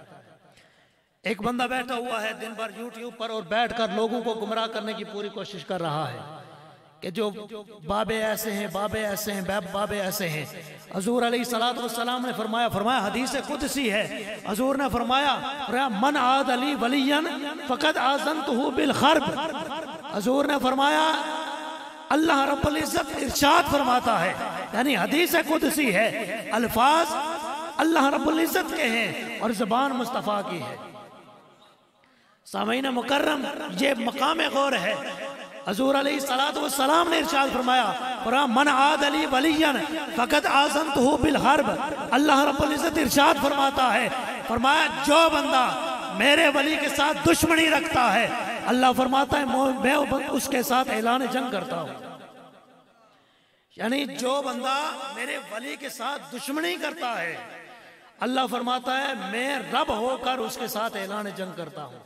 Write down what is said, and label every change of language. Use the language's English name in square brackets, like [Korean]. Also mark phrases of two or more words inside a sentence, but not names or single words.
[Urdu] ایک بندہ بیٹھا ہوا ہے دن بھر یوٹیوب پر اور بیٹھ کر لوگوں کو گمراہ کرنے کی پوری کوشش کر رہا ہے کہ جو بابے ایسے ہیں، بابے ایسے ہیں، بابے ایسے ہیں. حضور علیہ السلام نے فرمایا حدیث قدسی ہے، حضور نے فرمایا [Arabic] من عادى لي وليا فقد آذنته بالحرب. [Urdu] حضور نے فرمایا اللہ رب العزت ارشاد فرماتا ہے، یعنی حدیث قدسی ہے، الفاظ اللہ رب العزت کے ہیں اور زبان مصطفیٰ کی ہے. سامعین مکرم یہ مقام غور ہے. حضور علیہ السلام نے ارشاد فرمایا [Arabic] من عادى لي وليا فقد آذنته بالحرب. [Urdu] اللہ رب العزت ارشاد فرماتا ہے، فرمایا جو بندہ میرے ولی کے ساتھ دشمنی رکھتا ہے، اللہ فرماتا ہے میں اس کے ساتھ اعلان جنگ کرتا ہوں. یعنی جو بندہ میرے ولی کے ساتھ دشمنی کرتا ہے، اللہ فرماتا ہے میں رب ہو کر اس کے ساتھ اعلان جنگ کرتا ہوں.